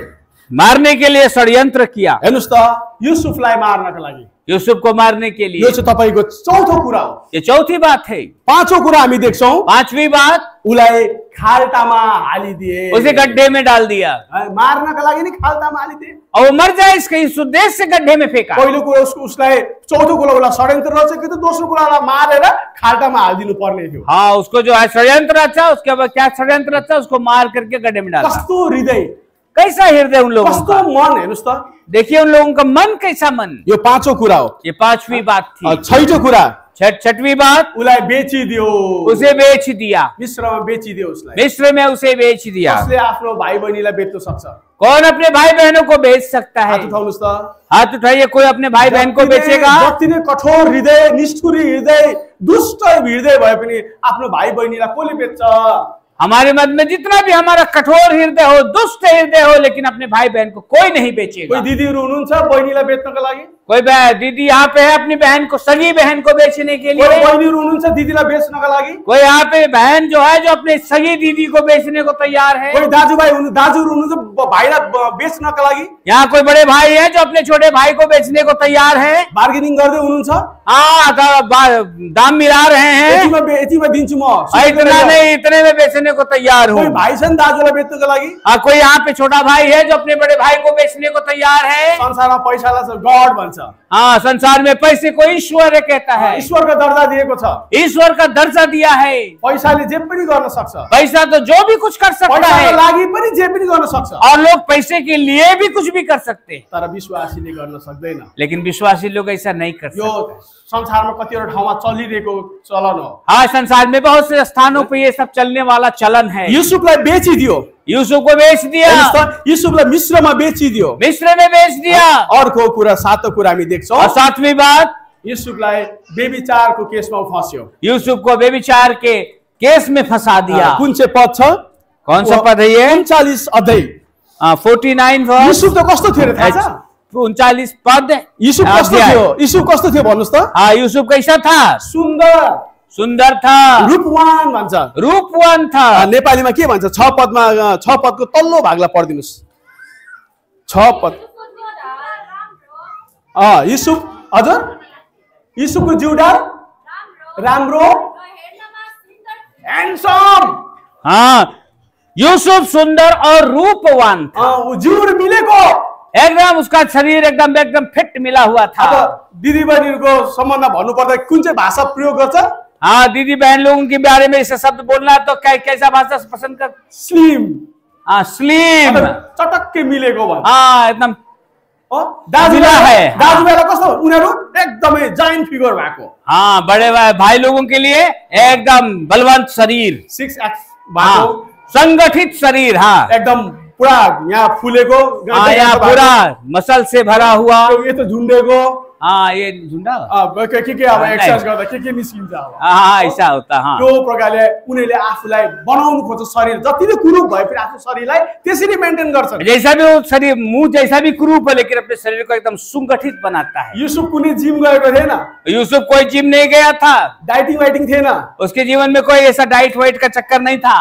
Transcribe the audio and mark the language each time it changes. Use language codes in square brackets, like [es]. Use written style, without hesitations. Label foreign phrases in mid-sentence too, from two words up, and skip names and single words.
[hi] मारने के लिए षड्यंत्र किया। [ne] हेर्नुस् त, युसुफलाई मार्नका लागि, [hi] यूसुफ को मारने के लिए। [ne] यो चाहिँ तपाईको चौथो कुरा हो। [hi] ये चौथी बात है। [ne] पाँचौं कुरा हामी देख्छौं। [hi] पांचवी बात, [ne] उसलाई खाल्टामा हालिदिए, [hi] उसे गड्ढे में डाल दिया। [ne] मार्नका लागि नि खाल्टामा हालिदिए [hi] और वो मर जाए इसके इस उद्देश्य से गड्ढे में फेंका। [ne] पहिलो कुरा उसलाई, चौथो कुरा उसलाई षड्यन्त्र रचेको थियो, दोस्रो कुरालाई मारेर खाल्टामा हालिदिनु पर्ने थियो। [hi] हाँ, उसको जो है षड्यंत्र रचा, उसके बाद क्या षड्यंत्र रचा, उसको मार करके गड्ढे में डाला। [ne] कस्तो हृदय, [hi] कैसा हृदय उन लोगों [ne] कस्तो [hi] का, [ne] मन, हेर्नुस् त, [hi] देखिए उन लोगों का मन कैसा मन। [ne] यो पाँचौं कुरा हो। [hi] ये पांचवी बात थी। [ne] छैटौं कुरा, [hi] छठवीं बात, [ne] उसलाई बेचिदियो, [hi] उसे बेच दिया। [ne] मिस्रमा बेचिदियो उसलाई। [hi] मिस्र में उसे बेच दिया। [ne] कसले आफ्नो भाइ बहिनीलाई बेच्न सक्छ? [hi] कौन अपने भाई बहनों को बेच सकता है? [ne] हात उठाउनुस् त। [hi] हाथ उठाइए, कोई अपने भाई बहन को बेचेगा? [ne] जति नै कठोर हृदय, निष्ठुरी हृदय, दुष्ट हृदय भए पनि आफ्नो भाइ बहिनीलाई कसले बेच्छ? [hi] हमारे मत में जितना भी हमारा कठोर हृदय हो, दुष्ट हृदय हो, लेकिन अपने भाई बहन को कोई नहीं बेचेगा। [ne] कोही दिदीहरु हुनुहुन्छ बहिनीलाई बेच्नका लागि? [hi] कोई दीदी यहाँ पे है अपनी बहन को, सगी बहन को बेचने के लिए। [ne] कोही बहिनीहरु हुनुहुन्छ दिदीलाई बेच्नका लागि? [hi] कोई यहाँ पे बहन जो है जो अपने सगी दीदी को बेचने को तैयार है। [ne] कोही दाजुहरु हुनुहुन्छ भाइलाई बेच्नका लागि? [hi] यहाँ कोई बड़े भाई है जो अपने छोटे भाई को बेचने को तैयार है। [ne] बार्गेनिङ गर्दै हुनुहुन्छ? [hi] हाँ, दाम मिला रहे हैं, [ne] यतिमा दिन्छु म, [hi] इतना नहीं, इतने में बेचने को तैयार हूँ। [ne] कोही भाइ छन् दाजुलाई बेच्नका लागि? [hi] कोई यहाँ पे छोटा भाइ है जो अपने बड़े भाई को बेचने को तैयार है। [ne] संसारमा पैसालाई गॉड भन्छ। भन्छ [hi] हाँ, संसार में पैसे को ईश्वर कहता है, [ne] ईश्वरको दर्जा दिएको छ [hi] ईश्वर का दर्जा दिया है। [ne] पैसाले जे पनि गर्न सक्छ [hi] पैसा तो जो भी कुछ कर सकता [ne] पैसाको [hi] है [ne] लागि पनि जे पनि गर्न सक्छ [hi] और लोग पैसे के लिए भी कुछ भी कर सकते हैं, [ne] तर विश्वासीले गर्न सक्दैन [hi] लेकिन विश्वासी लोग ऐसा नहीं कर [ne] यो [hi] सकते। [ne] संसारमा कतिवटा ठाउँमा चलिरहेको चलन हो [hi] हाँ, संसार में बहुत से स्थानों पे ये सब चलने वाला चलन है। [ne] युसुफलाई बेचिदियो [hi] यूसुफ को बेच दिया, [ne] हेर्नुस् त, युसुफलाई मिश्रमा बेचिदियो [hi] मिस्र में बेच दिया। [ne] अर्को कुरा सातो कुरा हामी देख्छौँ [hi] और सातवीं बात, [ne] युसुफलाई बेविचारको केसमा फस्यो [hi] यूसुफ को बेविचार के केस में फंसा दिया। [ne] कुन चाहिँ पद छ [hi] कौन सा पद है ये? [ne] 39 अध्याय [hi] 49 वर्ष, [ne] युसुफ त कस्तो थियो रे थाहा छ [hi] 39 पद। [ne] युसुफ कस्तो [hi] अध्याय। [ne] थियो युसुफ कस्तो थियो भन्नुस् त [hi] हाँ, यूसुफ कैसा था? [ne] सुन्दर [hi] सुंदर था, [ne] रूपवान भन्छ [hi] रूपवान था। [ne] नेपालीमा के भन्छ 6 पदमा 6 पदको तल्लो भागलाई पढिदिनुस् 6 पद युसुफ हजुर युसुफको जिउडा राम्रो ह्यान्डसम [hi] हाँ, यूसुफ सुंदर और रूपवान था। [ne] ऊ जिउर मिलेको [hi] एकदम उसका शरीर एकदम एकदम फिट मिला हुआ था। [ne] अब दिदीबहिनीहरूको सम्बन्धमा भन्नुपर्दा कुन चाहिँ भाषा प्रयोग गर्छ [hi] हाँ, दीदी बहन लोगों के बारे में ऐसे शब्द बोलना है तो कैसा भाषा पसंद कर? [ne] स्लिम [hi] हाँ, स्लिम। [ne] चटक्कै मिलेको भन्छ [hi] हाँ, एकदम [ne] दाजुभाइ [hi] है। [ne] दाजुभाइलाई कस्तो उनीहरू एकदमै जाइन्ट फिगर भएको [hi] हाँ, बड़े भाई लोगों के लिए एकदम बलवंत शरीर, [ne] 6 [hi] हाँ, [ne] भएको [hi] संगठित शरीर। हाँ, [ne] एकदम पुरा यहाँ फुलेको [hi] हाँ, यहाँ पूरा मसल से भरा हुआ। [ne] यस्तो झुन्डेको [hi] हाँ, ये झुंडा। [ne] के अब एक्सरसाइज गर्दा के निस्किन्छ अब [hi] हाँ, ऐसा होता। हाँ, [ne] त्यो प्रकारले उनीहरूले आफूलाई बनाउनु खोज्छ शरीर जति नै कुरूप भए पनि आफ्नो शरीरलाई त्यसरी मेन्टेन गर्छन् [hi] जैसा भी वो शरीर मुंह जैसा भी क्रूप है लेकिन अपने शरीर को एकदम सुगठित बनाता है। [ne] युसुफ कुनै जिम गएको थिएन [hi] यूसुफ कोई जिम नहीं गया था, [ne] डाइटिङ वाइटिङ थिएन [hi] उसके जीवन में कोई ऐसा डाइट वाइट का चक्कर नहीं था।